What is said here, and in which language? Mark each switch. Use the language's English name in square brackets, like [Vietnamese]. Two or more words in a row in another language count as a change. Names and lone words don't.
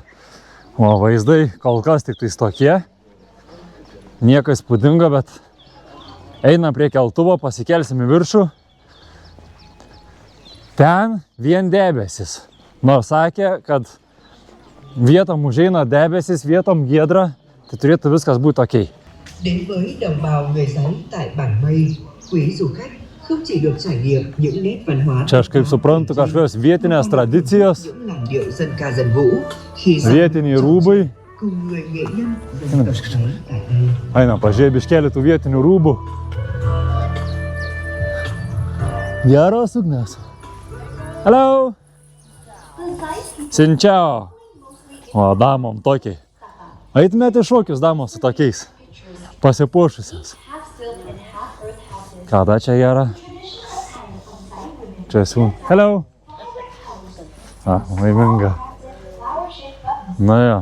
[Lithuanian] O vaizdai kol kas tik tokie. Nieko įspūdingo, bet einam prie keltuvo, pasikelsim į viršų. Ten vien debesis. Nors sakė, kad vietom užeina debesis, vietom giedra, tai turėtų viskas būti okei. [Vietnamese] Đến với đồng bào người Giấy tại bản Mây, quý du khách không chỉ được trải nghiệm những nét văn hóa. [Lithuanian] Čia aš kaip suprantu kažkokios vietinės tradicijos, vietiniai rūbai. Einam, pažiūrėjau biškelį tų vietinių rūbų. Geros ugnes. [Vietnamese] Hello. Xin chào. [Lithuanian] O, damom tokiai. Eitumėte šokius, damos, su tokiais pasipuošusios. Kada čia gera? Čia esu. Hello. Laiminga. Na jo.